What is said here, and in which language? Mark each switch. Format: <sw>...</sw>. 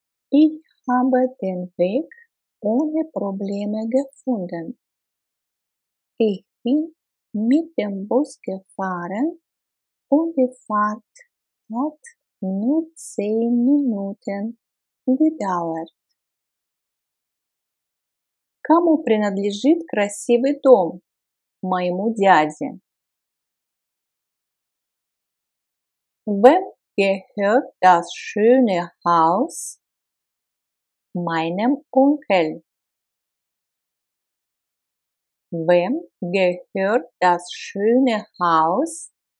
<de>Ich habe den Weg ohne Probleme gefunden. Ich bin mit dem Bus gefahren und die Fahrt hat nur 10 Minuten gedauert.</de> <ru>Кому принадлежит красивый дом? Моему дяде.</ru> <de>Wem gehört das schöne Haus? Meinem Onkel. Wem gehört das schöne Haus?</de>